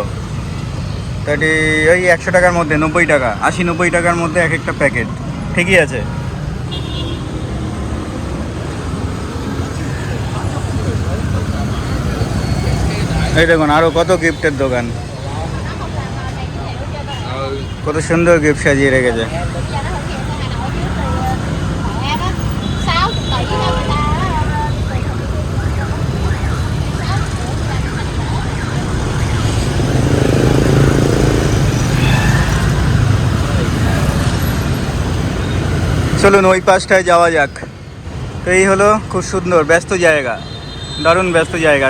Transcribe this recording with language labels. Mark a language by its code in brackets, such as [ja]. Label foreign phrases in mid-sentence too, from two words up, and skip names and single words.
[bn] 30, ওই 100 টাকার মধ্যে, 90 টাকা, 80-90 টাকার মধ্যে এক একটা প্যাকেট, ঠিকই আছে। এই দেখুন আরও কত গিফটের দোকান, কত সুন্দর গিফট সাজিয়ে রেখেছে। [vi] Bây giờ nó hơi kia sang Hà Nội chứ từ Hội An á 60 tỷ thôi người ta [bn] চলুন ওই পাশটায় যাওয়া যাক। তো এই হলো খুব সুন্দর ব্যস্ত জায়গা, দারুণ ব্যস্ত জায়গা।